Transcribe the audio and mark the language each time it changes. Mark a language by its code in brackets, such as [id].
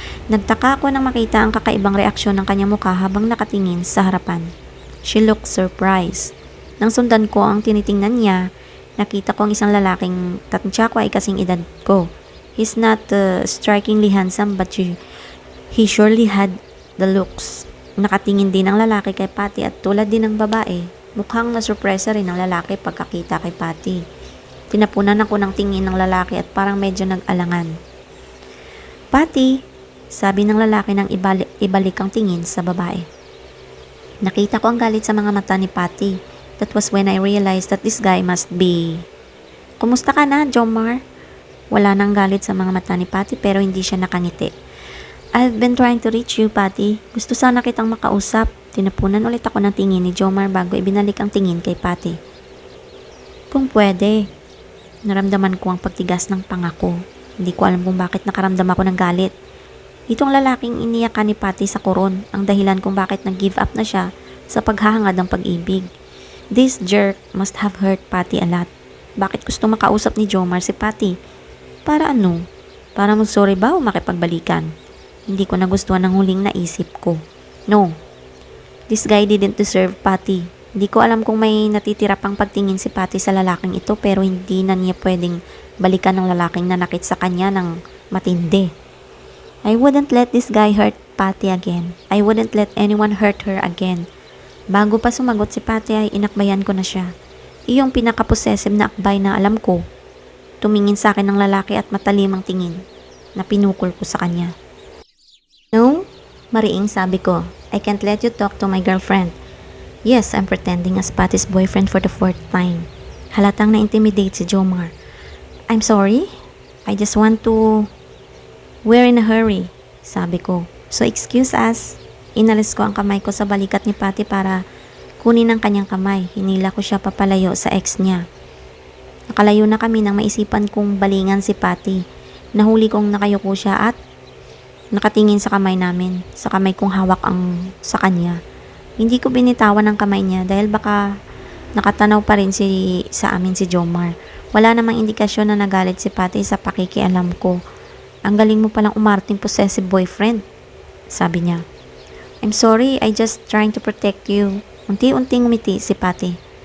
[tl] Nagtaka ako nang makita ang kakaibang reaksyon ng kanyang mukha habang nakatingin sa harapan. [en] She looked surprised. [tl] Nang sundan ko ang tinitingnan niya, nakita ko ang isang lalaking tansya ko ay kasing edad ko. [en] He's not strikingly handsome but he surely had the looks. [tl] Nakatingin din ang lalaki kay Patty at tulad din ng babae, mukhang nasurpresa rin ang lalaki pagkakita kay Patty. Tinapunan ako ng tingin ng lalaki at parang medyo nag-alangan. Patty, sabi ng lalaki nang ibalik ang tingin sa babae. Nakita ko ang galit sa mga mata ni Patty. [en] That was when I realized that this guy must be... [tl] Kumusta ka na, Jomar? Wala nang galit sa mga mata ni Patty pero hindi siya nakangiti. [en] I've been trying to reach you, Patty. [tl] Gusto sana kitang makausap. Tinapunan ulit ako ng tingin ni Jomar bago ibinalik ang tingin kay Patty. Kung pwede. Naramdaman ko ang pagtigas ng pangako. Hindi ko alam kung bakit nakaramdam ako ng galit. Itong lalaking iniyakan ni Patty sa koron ang dahilan kung bakit nag-give up na siya sa paghahangad ng pag-ibig. [en] This jerk must have hurt Patty a lot. [tl] Bakit gusto makausap ni Jomar si Patty? Para ano? Para mag-sorry ba o makipagbalikan? Hindi ko nagustuhan ang huling naisip ko. [en] No. This guy didn't deserve Patty. [tl] Hindi ko alam kung may natitira pang pagtingin si Patty sa lalaking ito pero hindi na niya pwedeng balikan ng lalaking nanakit sa kanya ng matindi. [en] I wouldn't let this guy hurt Patty again. I wouldn't let anyone hurt her again. [tl] Bago pa sumagot si Patty ay inakbayan ko na siya. Iyong pinaka-possessive na akbay na alam ko. Tumingin sa akin ng lalaki at matalimang tingin na pinukol ko sa kanya. No? Mariing sabi ko. [en] I can't let you talk to my girlfriend. Yes, I'm pretending as Patty's boyfriend for the fourth time. [tl] Halatang na-intimidate si Jomar. [en] I'm sorry? I just want to... We're in a hurry, [tl] sabi ko. [en] So excuse us. [tl] Inalis ko ang kamay ko sa balikat ni Patty para kunin ang kanyang kamay. Hinila ko siya papalayo sa ex niya. Nakalayo na kami nang maisipan kong balingan si Patty. Nahuli kong nakayuko siya at nakatingin sa kamay namin. Sa kamay kong hawak ang sa kanya. Hindi ko binitawan ang kamay niya dahil baka nakatanaw pa rin sa amin si Jomar. Wala namang indikasyon na nagalit si Patty sa pakikialam ko. Ang galing mo palang umarting possessive boyfriend, sabi niya. [en] I'm sorry, I just trying to protect you. [tl] Unti-unting ngumiti si Patty.